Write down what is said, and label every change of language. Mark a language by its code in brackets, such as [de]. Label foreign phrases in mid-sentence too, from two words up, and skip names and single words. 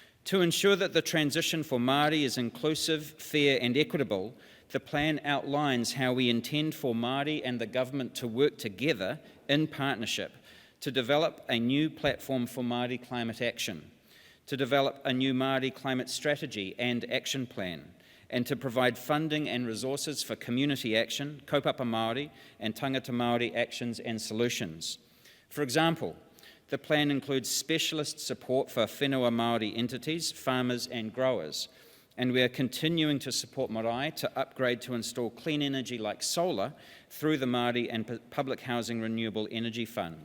[en] To ensure that the transition for Māori is inclusive, fair and equitable, the plan outlines how we intend for Māori and the government to work together in partnership to develop a new platform for Māori climate action, to develop a new Māori climate strategy and action plan, and to provide funding and resources for community action, [mi] kaupapa Māori [en] and [mi] tangata Māori [en] actions and solutions. For example, the plan includes specialist support for [mi] whenua Māori [en] entities, farmers and growers, and we are continuing to support marae to upgrade to install clean energy like solar through the Māori and Public Housing Renewable Energy Fund.